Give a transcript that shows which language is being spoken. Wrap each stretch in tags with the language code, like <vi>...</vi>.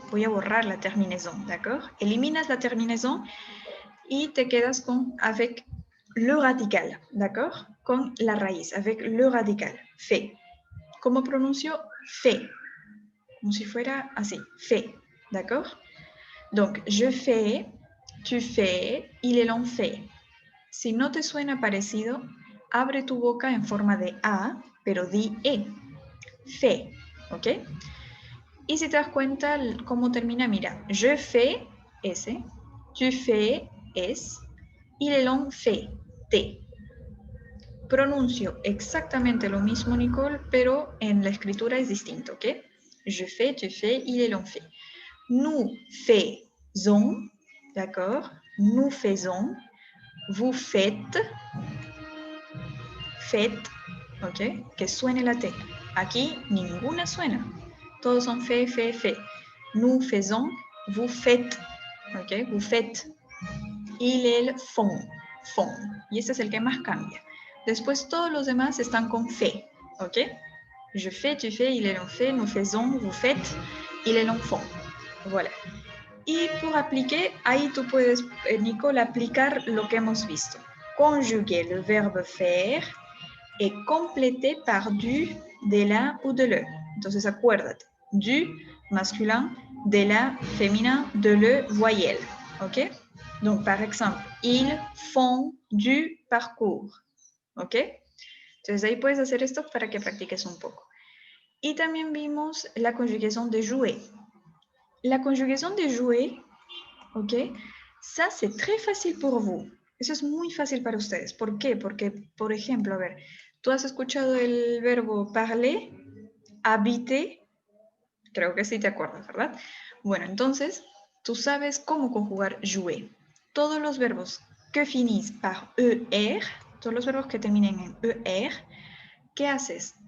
<es>Voy a borrar la terminaison, d'accord? Eliminas la terminaison y te quedas</es> <fr>avec le radical,</fr> <es>d'accord? Con la raíz,</es> <fr>avec le radical,</fr> <es>fait. ¿Cómo pronuncio? Fait. Como si fuera así,</es> <fr>fait, d'accord? Donc, je fais, tu fais, ils l'ont fait.</fr> <es>Si no te suena parecido, abre tu boca en forma de A, pero di E. Fait, ¿ok? Y si te das cuenta cómo termina, mira, je fais, S, tu fais, S, ils l'ont fait, T. Pronuncio exactamente lo mismo, Nicole, pero en la escritura es distinto, ¿ok?</es> <fr>Je fais, tu fais, ils l'ont fait.</fr> <es>Nous</es> <fr>faisons, d'accord? Nous faisons, vous faites, faites, ¿ok?</fr> <es>Que suene la T. Aquí ninguna suena. Todos son fe.</es> <fr>Nous faisons, vous faites,</fr> <es>¿ok?</es> <fr>Vous faites. Il, el, font.</fr> <es>Y este es el que más cambia. Después todos los demás están con fe, ¿ok?</es> <fr>Je fais, tu fais, il, elle, on fait, nous faisons, vous faites, il, elle, on font. Voilà.</fr> <es>Y</es> <fr>pour appliquer,</fr> <es>ahí tú puedes, Nicole, aplicar lo que hemos visto.</es> <fr>Conjuguer le verbe faire et compléter par du, de la ou de le.</fr> <es>Entonces acuérdate, du masculin, de la féminin, de le voyelle. ¿Ok?</es> <fr>Donc, par exemple, ils font du parcours.</fr> <es>¿Ok? Entonces ahí puedes hacer esto para que practiques un poco. Y también vimos la conjugación de jouer. La conjugación de jouer, ¿ok?</es> <fr>Ça, c'est très facile pour vous.</fr> <es>Eso es muy fácil para ustedes. ¿Por qué? Porque, por ejemplo, a ver, tú has escuchado el verbo parler, habiter, creo que sí te acuerdas, ¿verdad? Bueno, entonces, tú sabes cómo conjugar jouer. Todos los verbos que finís par ER, todos los verbos que terminen en ER, ¿qué haces?</es>